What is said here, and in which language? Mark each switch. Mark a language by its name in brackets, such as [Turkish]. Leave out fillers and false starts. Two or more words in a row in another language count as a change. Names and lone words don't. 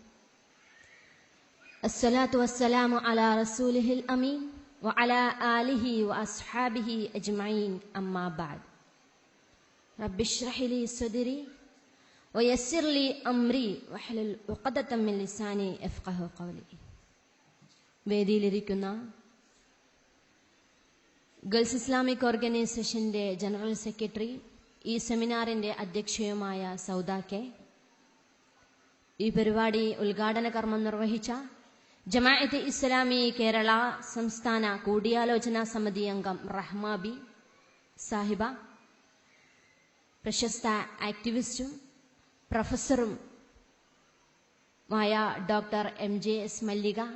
[Arabic] الصلاة والسلام على رسوله الأمين وعلى آله وأصحابه أجمعين. أما بعد. رب اشرح لي صدري ويسر لي أمري واحلل عقدة من لساني يفقهوا قولي. [Malayalam] വേദിയിലിരിക്കുന്ന ഗൾസ് ഇസ്ലാമിക് ഓർഗനൈസേഷന്റെ [English] general secretary, [Malayalam] ഈ സെമിനാറിന്റെ അധ്യക്ഷയുമായ സൗദാക്കെ, ഈ പരിപാടി ഉദ്ഘാടന കർമ്മം നിർവഹിച്ച ജമാഅത്തെ ഇസ്ലാമി കേരള സംസ്ഥാന കൂടിയാലോചനാ സമിതി അംഗം റഹ്മാബി സാഹിബ, പ്രശസ്ത ആക്ടിവിസ്റ്റും പ്രൊഫസറുമായ ഡോക്ടർ MJS മല്ലിക,